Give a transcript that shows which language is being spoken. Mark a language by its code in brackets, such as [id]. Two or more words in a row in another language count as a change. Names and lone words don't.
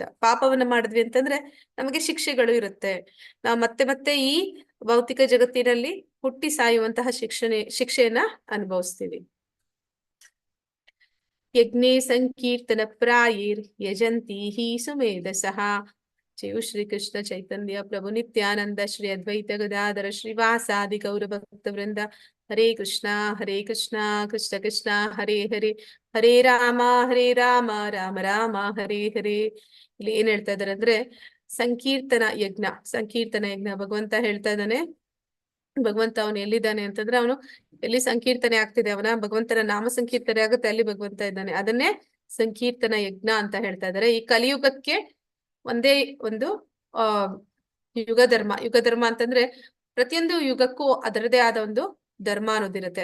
[kn] ಪಾಪವನ್ನ ಮಾಡಿದ್ವಿ ಅಂತಂದ್ರೆ ನಮಗೆ ಶಿಕ್ಷೆಗಳು ಇರುತ್ತೆ. ನಾವು ಮತ್ತೆ ಈ ಭೌತಿಕ ಜಗತ್ತಿನಲ್ಲಿ ಹುಟ್ಟಿ ಸಾಯುವಂತಹ ಶಿಕ್ಷೆಯನ್ನ ಅನುಭವಿಸ್ತೀವಿ. [sa] ಯಜ್ಞೆ ಸಂಕೀರ್ತನ ಪ್ರಾಯೀರ್ ಯಜಂತಿ ಹಿ ಸುಮೇಧಸಃ. ಜಯ ಶ್ರೀ ಕೃಷ್ಣ ಚೈತನ್ಯ ಪ್ರಭು ನಿತ್ಯಾನಂದ ಶ್ರೀ ಅದ್ವೈತ ಗದಾಧರ ಶ್ರೀವಾಸಾದಿ ಗೌರ ಭಕ್ತ ವೃಂದ. ಹರೇ ಕೃಷ್ಣ ಕೃಷ್ಣ ಕೃಷ್ಣ ಹರೇ ಹರೇ, ಹರೇ ರಾಮ ರಾಮ ರಾಮ ಹರೇ ಹರೇ. [kn] ಇಲ್ಲಿ ಏನ್ ಹೇಳ್ತಾ ಇದಾರೆ ಅಂದ್ರೆ ಸಂಕೀರ್ತನ ಯಜ್ಞ ಭಗವಂತ ಹೇಳ್ತಾ ಇದ್ದಾನೆ. ಭಗವಂತ ಅವನು ಎಲ್ಲಿದ್ದಾನೆ ಅಂತಂದ್ರೆ ಅವನು ಎಲ್ಲಿ ಸಂಕೀರ್ತನೆ ಆಗ್ತಿದೆ, ಅವನ ಭಗವಂತನ ನಾಮ ಸಂಕೀರ್ತನೆ ಆಗುತ್ತೆ, ಅಲ್ಲಿ ಭಗವಂತ ಇದ್ದಾನೆ. ಅದನ್ನೇ ಸಂಕೀರ್ತನ ಯಜ್ಞ ಅಂತ ಹೇಳ್ತಾ ಇದ್ದಾರೆ. ಈ ಕಲಿಯುಗಕ್ಕೆ ಒಂದೇ ಒಂದು ಯುಗ ಧರ್ಮ ಅಂತಂದ್ರೆ ಪ್ರತಿಯೊಂದು ಯುಗಕ್ಕೂ ಅದರದೇ ಆದ ಒಂದು ಧರ್ಮ ಅನ್ನೋದಿರುತ್ತೆ.